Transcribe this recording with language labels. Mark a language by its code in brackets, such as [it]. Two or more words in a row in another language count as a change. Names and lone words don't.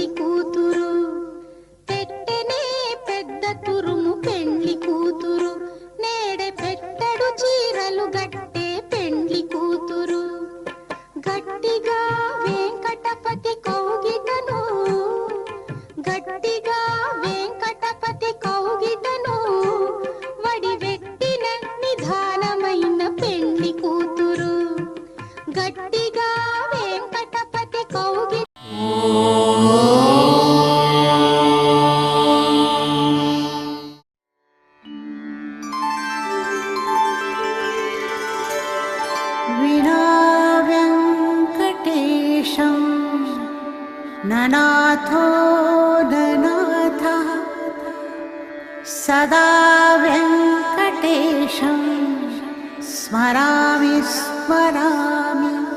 [te] కూతురు పెట్టనే పెద్ద తురుము పెండ్లి కూతురు నేడే పెట్టడు చీరలు గట్టే పెండ్లి కూతురు గట్టిగా వెంకటపతి కౌగిటను గట్టిగా వెంకటపతి కౌగిటను వడి వెట్టిన నిధానమైన పెండ్లి కూతురు గట్టిగా వెంకటపతి కౌగి [sa] विना वेङ्कटेशं ननाथो ननाथः सदा वेङ्कटेशं स्मरामि स्मरामि